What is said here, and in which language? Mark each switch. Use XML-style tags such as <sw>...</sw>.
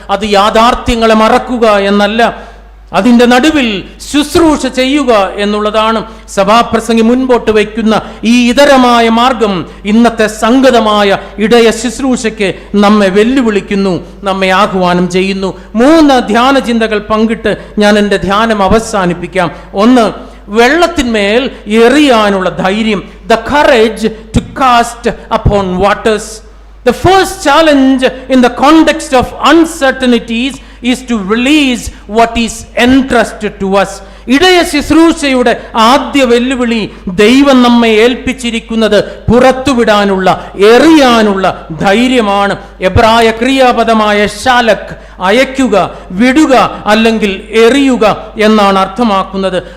<ml>അത് യാഥാർത്ഥ്യങ്ങളെ മറക്കുക എന്നല്ല, അതിൻ്റെ നടുവിൽ ശുശ്രൂഷ ചെയ്യുക എന്നുള്ളതാണ്. സഭാപ്രസംഗി മുൻപോട്ട് വയ്ക്കുന്ന ഈ ഇതരമായ മാർഗം ഇന്നത്തെ സംഗതമായ ഇടയ ശുശ്രൂഷയ്ക്ക് നമ്മെ വെല്ലുവിളിക്കുന്നു, നമ്മെ ആഹ്വാനം ചെയ്യുന്നു. 3 ധ്യാന ചിന്തകൾ പങ്കിട്ട് ഞാൻ എൻ്റെ ധ്യാനം അവസാനിപ്പിക്കാം. 1, വെള്ളത്തിന്മേൽ എറിയാനുള്ള ധൈര്യം,</ml> <en>the courage to cast upon waters. The first challenge in the context of uncertainties is to release what is entrusted to us.</en> <ml>ഇടയ ശുശ്രൂഷയുടെ ആദ്യ വെല്ലുവിളി ദൈവം നമ്മെ ഏൽപ്പിച്ചിരിക്കുന്നത് പുറത്തുവിടാനുള്ള, എറിയാനുള്ള ധൈര്യമാണ്. എബ്രായ ക്രിയാപദമായ ഷാലക്, അയക്കുക, വിടുക അല്ലെങ്കിൽ എറിയുക എന്നാണ് അർത്ഥമാക്കുന്നത്.</ml>